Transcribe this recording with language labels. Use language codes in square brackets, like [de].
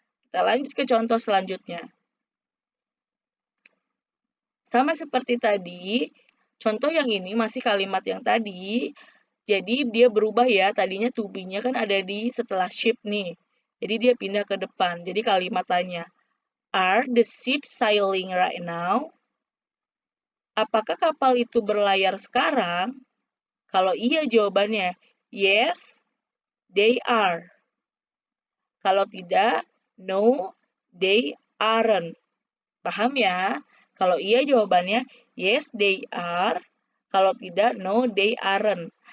[id] Kita lanjut ke contoh selanjutnya. Sama seperti tadi, contoh yang ini masih kalimat yang tadi, jadi dia berubah ya, tadinya to be-nya kan ada di setelah ship nih. Jadi dia pindah ke depan, jadi kalimat tanya. [en] Are the ships sailing right now? [id] Apakah kapal itu berlayar sekarang? Kalau iya jawabannya [en] yes, they are. [id] Kalau tidak, [en] no, they aren't. [id] Paham ya? Kalau iya jawabannya [en] yes, they are. [id] Kalau tidak, [en] no, they aren't.